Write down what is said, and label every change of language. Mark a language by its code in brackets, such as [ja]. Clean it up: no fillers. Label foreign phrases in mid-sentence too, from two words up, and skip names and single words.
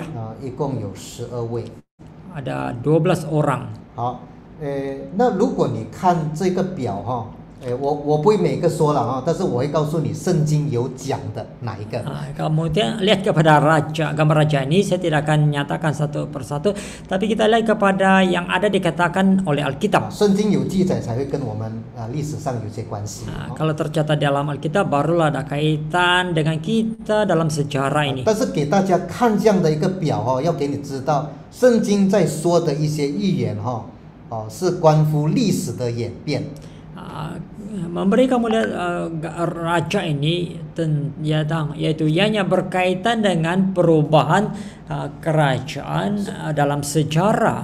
[zh] 一共有12位。 [id] Ada 12 orang. [zh] 好，那如果你看这个表我不会每个说了但是我会告诉你圣经有讲的哪一个。 [id] Kemudian lihat kepada gambar raja ini, saya tidak akan nyatakan satu persatu, tapi kita lihat kepada yang ada dikatakan oleh Alkitab. [zh] 圣经有记载才会跟我们历史上有些关系。 [id] Kalau tercatat dalam Alkitab, barulah ada kaitan dengan kita dalam sejarah ini. [zh] 但是给大家看这样的一个表要给你知道，圣经在说的一些预言是关乎历史的演变。 [ms] memberi kamu lihat raja ini yaitu ianya berkaitan dengan perubahan kerajaan dalam sejarah.